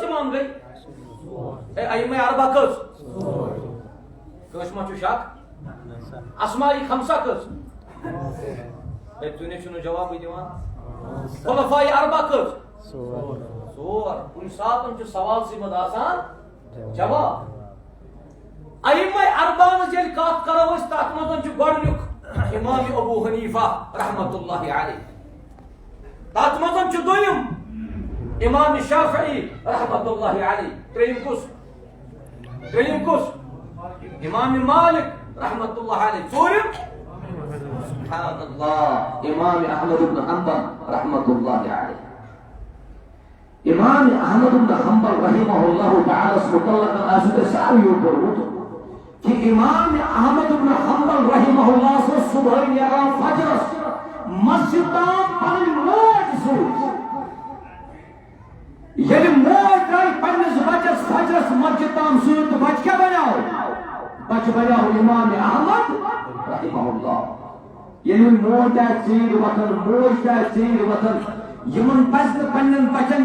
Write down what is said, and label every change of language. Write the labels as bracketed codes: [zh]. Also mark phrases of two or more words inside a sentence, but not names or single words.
[ks] امام گٔے اے ائمہ اربع کٔژ کٲنٛسہِ ما چھُ شک اسماء خمسہ کٔژ اے تُہۍ نے چھُنہٕ جوابٕے دِوان خلفاء اربع کٔژ ژور کُنہِ ساتہٕ چھُ سوالسٕے منٛز آسان جواب ائمہ اربع منٛز ییٚلہِ کتھ کرو أسۍ تتھ منٛز چھُ گۄڈٕنیُک امام ابو حنیفہ [ar] رحمۃ اللہ علیہ [ks] تتھ منٛز چھُ دوٚیِم امام شافعی [ar] رحمۃ اللہ علیہ [ks] ترٛیٚیِم کُس امام مالک رحمۃ اللہ علیہ ژوٗرِم [ar] سبحان اللہ [ks] امام احمد بن حنبل [ar] رحمۃ اللہ علیہ [ks] امام احمد بن حنبل [ar] رحمہ اللہ تعالی [ks] مطلقاً آسد ساریو پوٚرمُت کہ امام احمد بن حنبل [ar] رحمہ اللہ [ks] سے صبح نیران فجرس مسجد تام پنٕنۍ موج سۭتۍ ییٚلہِ موج درٛاے پننِس بچس فجرس مسجد تام سۭتۍ تہٕ بچہ کیٛاہ بنیٛاو بچہ بنیٛاو امام احمد [ar] رحمہ اللہ [ks] ییٚلہِ موج آسہِ ژیٖرۍ وۄتھان موج تہِ آسہِ ژیٖرۍ وۄتھان یمن پزِ نہٕ پننٮ۪ن بچن